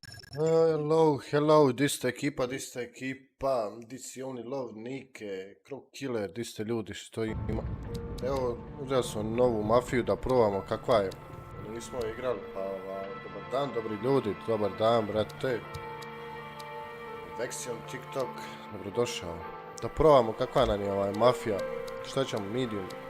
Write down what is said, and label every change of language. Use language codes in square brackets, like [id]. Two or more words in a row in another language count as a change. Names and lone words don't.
[sr] Hello, di ste ekipa, di si oni love Nike, Crow Killer, di ste ljudi što ima. Evo, uzeli smo novu Mafiju da probamo kakva je. Nismo igrali, pa dobar dan, dobri ljudi, dobar dan, brate. Vexion TikTok, dobrodošao. Da probamo kakva nam je ovaj Mafija, šta ćemo, medium.